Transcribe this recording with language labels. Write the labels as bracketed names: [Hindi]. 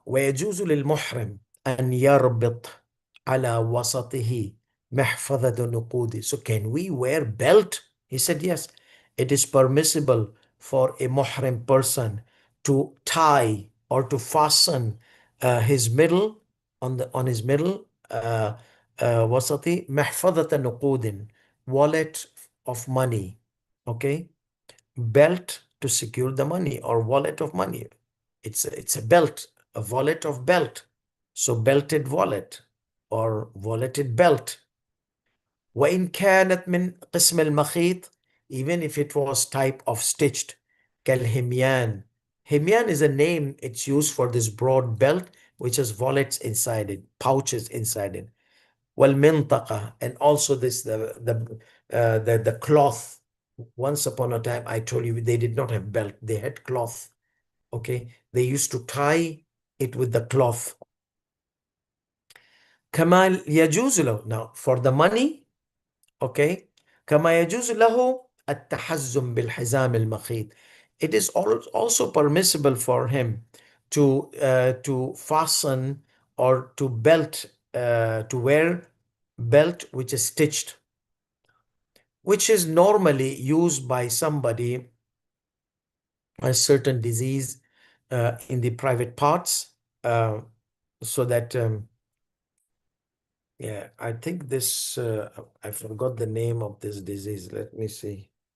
[Arabic] ويجوز للمحرم أن يربط على وسطه محفظة نقود. [English] So can we wear belt? He said yes. It is permissible for a muhrim person to tie or to fasten his middle on his middle [Arabic] وسطي محفظة نقود, [English] wallet of money. Okay, belt to secure the money, or wallet of money. It's a belt, a wallet of belt. So belted wallet or walleted belt. [Arabic] وإن كانت من قسم المخيط, [English] even if it was type of stitched, [Arabic] كالهميان. [English] Himyan is a name it's used for this broad belt which has wallets inside it, pouches inside it. والمنطقة, and also this the cloth. Once upon a time, I told you they did not have belt; they had cloth. Okay, they used to tie it with the cloth. [Arabic] كما يجوز له, [English] now for the money, okay, [Arabic] كما يجوز له التحزم بالحزام المخيط. [English] It is also permissible for him to fasten or to belt, to wear belt which is stitched, which is normally used by somebody a certain disease in the private parts, so that yeah, I think this I forgot the name of this disease. Let me see.